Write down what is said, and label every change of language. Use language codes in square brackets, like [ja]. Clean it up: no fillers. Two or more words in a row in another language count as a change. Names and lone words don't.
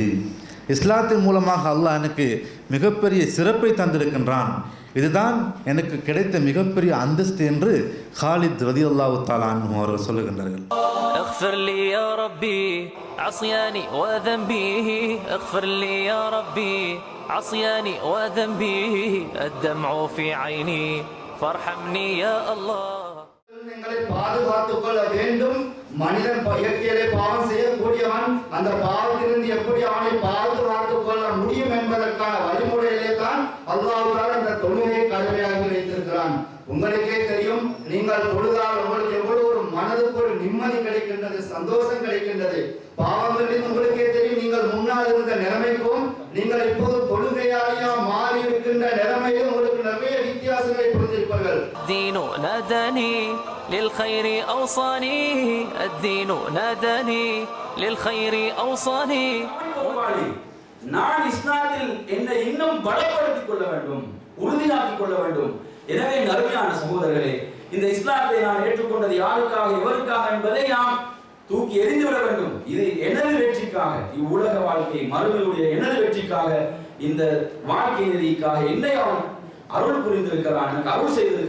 [ta] இஸ்லாத்தின் மூலமாக அல்லாஹ் எனக்கு மிகப்பெரிய சிறப்பை தந்திருக்கின்றான். இதுதான் எனக்கு கிடைத்த மிகப்பெரிய அந்தஸ்து என்று ஹாலித் [ar] رضي الله تعالى عنه [ta] அவர்கள் சொல்லுகின்றார்கள். [ar] اغفر لي يا ربي عصياني وذنبي اغفر لي يا ربي عصياني وذنبي الدمع في عيني فارحمني يا الله. [ta] எங்களை பாதுகாத்துக் கொள்ள வேண்டும். மனிதன் இயற்கையிலே பாவம் செய்யக்கூடியவன். அந்த பாவத்திலிருந்து எப்படி அவனை பாதுகாத்துக் கொள்ள முடியும் என்பதற்கான வழிமுறையிலே தான் அல்லாஹ் தஆலா இந்த தொழுகையை கடமையாக்கி வைத்திருக்கிறான். உங்களுக்கே தெரியும், நீங்கள் தொழுதால் உங்களுக்கு எவ்வளவு ஒரு மனதுக்கு ஒரு நிம்மதி கிடைக்கின்றது, சந்தோஷம் கிடைக்கின்றது. பாவங்களில் உங்களுக்கே தெரியும், நீங்கள் முன்னால் இருந்த நிலைமைக்கும் நீங்கள் இப்போது தொழுகையாளியா மாறி இருக்கின்ற நிலைமையிலும் உங்களுக்கு நிறைய வித்தியாசங்களை புரிந்திருப்பார்கள். [ar] الدين ناداني للخير أوصاني الدين ناداني للخير أوصاني. [ta] நான் இஸ்லாத்தில் என்னை இன்னும் பலப்படுத்திக் கொள்ள வேண்டும், உறுதியாக்கிக் கொள்ள வேண்டும். எனவே அருமையான சகோதரர்களே, இந்த இஸ்லாத்தை நாம் ஏற்றுக்கொண்டது யாருக்காக எவருக்காக என்பதை நாம் தூக்கி எறிந்துவிட வேண்டும். இது எனது வெற்றிக்காக, இவ்வுலக வாழ்க்கை மறுமையுடைய எனது வெற்றிக்காக, இந்த வாழ்க்கை நெறிக்காக என்னை அவன் அருள் புரிந்திருக்கிறான், எனக்கு அருள் செய்திருக்கிறான்.